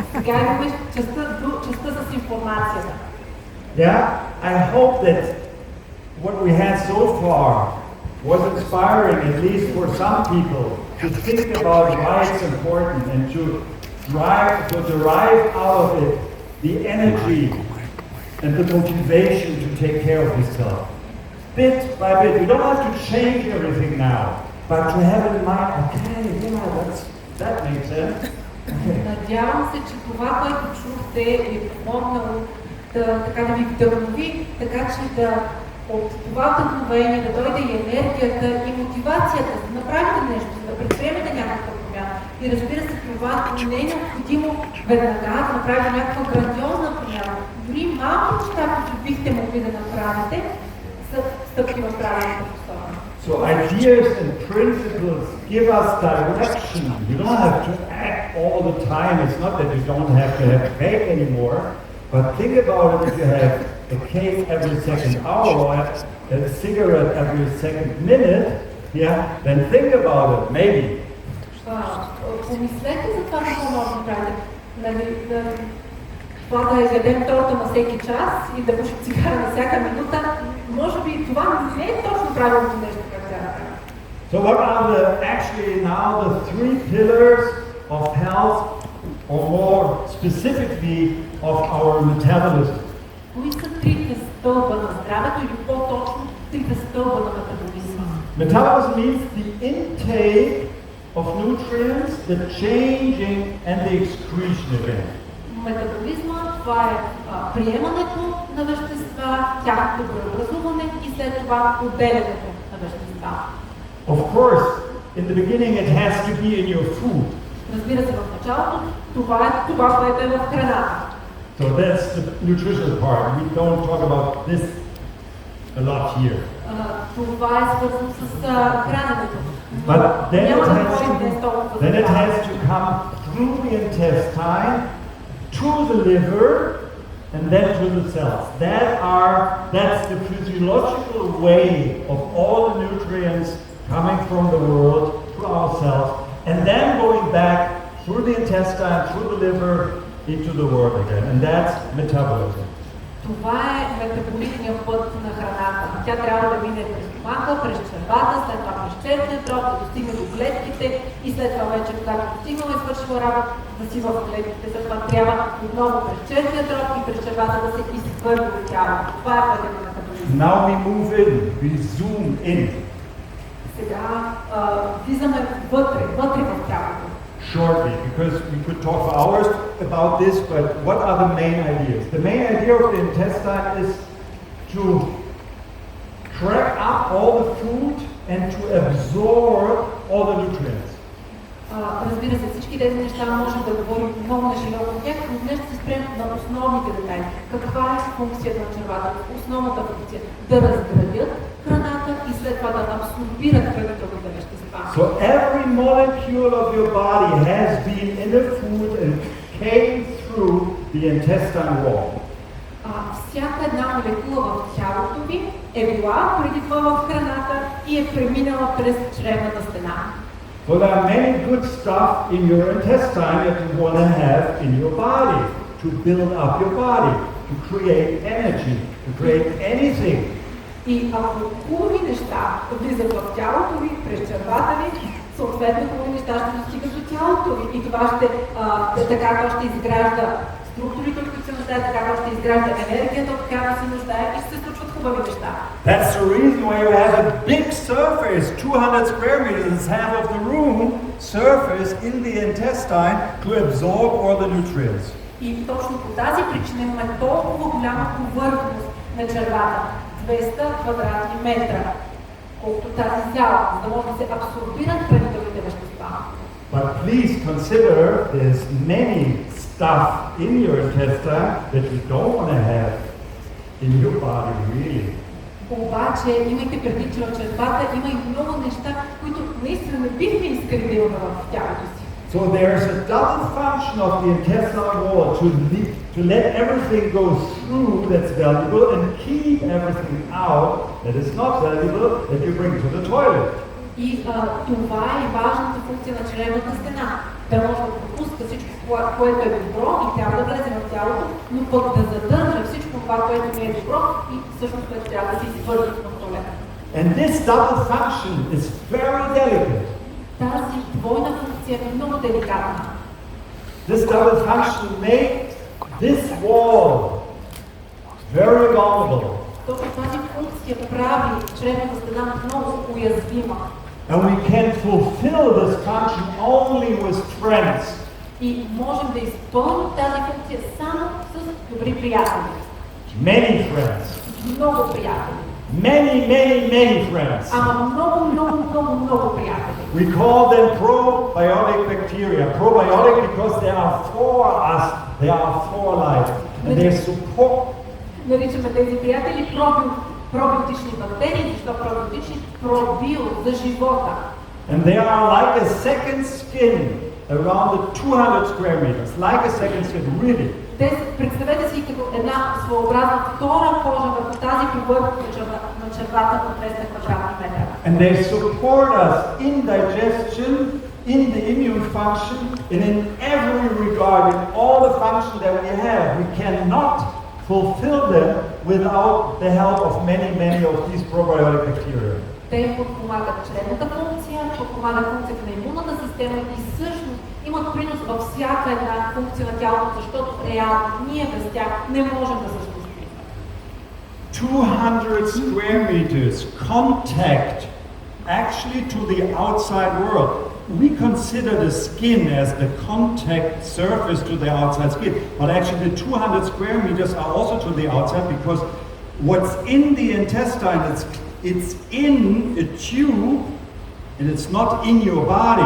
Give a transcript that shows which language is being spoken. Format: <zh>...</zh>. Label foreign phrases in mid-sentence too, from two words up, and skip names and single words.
<bg>Сега имаме частта с информацията.</bg> <en>Yeah, I hope that what we had so far was inspiring, at least for some people, to think about why it's important and to derive out of it the energy and the motivation to take care of yourself. Bit by bit, we don't have to change everything now, but to have in mind, okay, yeah, that makes sense. Okay.</en> <bg>Надявам се, че това, което чухте, е помогнало да ви вдъхнови, така че от това вдъхновение да дойде и енергията и мотивацията да направите нещо, да предприемете някаква промяна. И разбира се, това не е необходимо веднага да направите някаква грандиозна промяна. Дори малки неща, които бихте могли да направите, са стъпки в правилната посока.</bg> <en>So ideas and principles give us direction. You don't have to act all the time. It's not that you don't have to have cake anymore, but think about it if you have a cake every second hour or a cigarette every second minute, yeah, then think about it, maybe.</en> <bg>Помислете за това, какво може да правите. Това да ядем торта на всеки час и да пушим цигара на всяка минута, може би това не е точно правилното нещо, как трябва да правим.</bg> <en>So what are actually now the three pillars of health, or more specifically of our metabolism?</en> <bg>Кои са трите стълба на здравето или по-точно трите стълба на метаболизма?</bg> <en>Metabolism means the intake of nutrients, the changing and the excretion again.</en> <bg>Метаболизма, това е приемането на вещества, тяхното преобразуване и след това отделянето на вещества.</bg> <en>Of course, in the beginning it has to be in your food.</en> <bg>Разбира се, в началото това, което е в храната.</bg> <en>So that's the nutritional part. We don't talk about this a lot here.</en> <bg>Това е свързано с храненето.</bg> <en>But then</en> <bg>Няма</bg> <en>it,</en> <bg>да</bg> <en>has</en> <bg>говорим</bg> <en>to,</en> <bg>днес толкова за</bg> <en>then it</en> <bg>това.</bg> <en>has to come through the intestine to the liver and then to the cells. That's the physiological way of all the nutrients coming from the world to our cells and then going back through the intestine, through the liver, into the world again. And that's metabolism.</en> <bg>Това е метаболитният път на храната. Тя трябва да мине през стомаха, през червата, след това през черния дроб, да достигне до клетките и след това вече, когато достигнала и свършила работа, да си в клетките. След това трябва отново през черния дроб и през червата да се изхвърли от тялото. Това е пътят на метаболизма.</bg> <en>Now we move in, we zoom in.</en> <bg>Сега влизаме вътре в тялото.</bg> <en>Shortly, because we could talk for hours about this, but what are the main ideas? The main idea of the intestine is to crack up all the food and to absorb all the nutrients.</en> <bg>Разбира се, всички тези неща можем да говорим много на широко от тях, но днес ще се спрем на основните детайли. Каква е функцията на червата? Основната функция – да разградят храната и след това да абсорбират хранителните вещества.</bg> <en>So every molecule of your body has been in the food and came through the intestine wall.</en> <bg>Всяка една молекула в тялото ви е била преди това в храната и е преминала през чревната стена.</bg> <en>So there are many good stuff in your intestine that you want to have in your body to build up your body, to create energy, to create anything.</en> <bg>И ако хубави неща влизат в тялото ви, през червата ви, съответно хубави неща ще достигат до тялото ви. И това ще, така то ще изгражда структурите, от които се нуждае, така то ще изгражда енергията, от която се нуждае и ще се случват хубави неща.</bg> <en>That's the reason why you have a big surface, 200 square meters, half of the room, surface in the intestine to absorb all the nutrients.</en> <bg>И точно по тази причина имаме толкова голяма повърхност на червата, 200 квадратни метра, колкото тази зала, за да може да се абсорбират хранителните вещества.</bg> <en>But please consider there's many stuff in your intestine that you don't want to have in your body, really.</en> <bg>Обаче, имайте предвид, че в червата има и много неща, които наистина не бихме искали да имаме в тялото си.</bg> <en>So there's a double function of the intestinal wall to let everything go through that's valuable and keep everything out that is not valuable that you bring to the toilet.</en> <bg>И това е важната функция на чревната стена. Да може да пропуска всичко, което е добро и трябва да влезе в тялото, но пък да задържа всичко това, което не е добро и всъщност което трябва да се изхвърли в туалета.</bg> <en>And this double function is very delicate.</en> <bg>Тази двойна функция е много деликатна.</bg> <en>This double function makes this wall very vulnerable.</en> <bg>Точно тази функция прави чревната стена много уязвима.</bg> <en>And we can fulfill this function only with friends.</en> <bg>И можем да изпълним тази функция само с добри приятели.</bg> <en>Many friends.</en> <bg>Много приятели.</bg> <en>Many friends.</en> <bg>Ама много приятели.</bg> <en>We call them probiotic bacteria. Probiotic because they are for us. They are for life. And they support.</en> <bg>Наричаме тези приятели пробиотични бактерии, защото пробиотични пробио за живота.</bg> <en>And they are like a second skin around the 200 square meters. Like a second skin, really.</en> <bg>Представете си като една своеобразна втора кожа върху тази повърхност на червата на 200 квадратни метра.</bg> <en>And they support us in digestion, in the immune function and in every regard, in all the function that we have. We cannot fulfill them without the help of many of these probiotic bacteria.</en> <bg>Те подпомагат чревната функция, подпомагат функцията на имунната система и всъщност имат принос във всяка една функция на тялото, защото реално ние без тях не можем да съществуваме.</bg> <en>200 square meters contact actually to the outside world. We consider the skin as the contact surface to the outside skin, but actually the 200 square meters are also to the outside because what's in the intestine, it's in a tube and it's not in your body.</en>